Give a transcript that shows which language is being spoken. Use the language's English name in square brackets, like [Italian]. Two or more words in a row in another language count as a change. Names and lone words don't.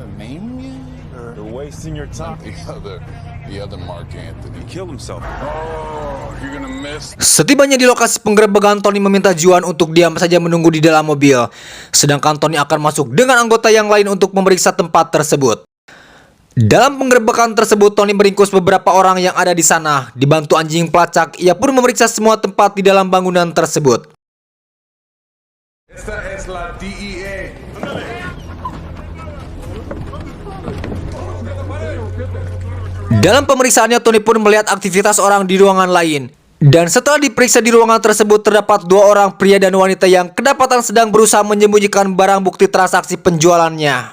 [Indonesian] Setibanya di lokasi penggerebekan, Tony meminta Juan untuk diam saja menunggu di dalam mobil. Sedangkan Tony akan masuk dengan anggota yang lain untuk memeriksa tempat tersebut. Dalam penggerebekan tersebut, Tony meringkus beberapa orang yang ada di sana. Dibantu anjing pelacak, ia pun memeriksa semua tempat di dalam bangunan tersebut. [Spanish] Esta es la DEA. [Indonesian] Dalam pemeriksaannya, Tony pun melihat aktivitas orang di ruangan lain. Dan setelah diperiksa di ruangan tersebut, terdapat dua orang pria dan wanita yang kedapatan sedang berusaha menyembunyikan barang bukti transaksi penjualannya.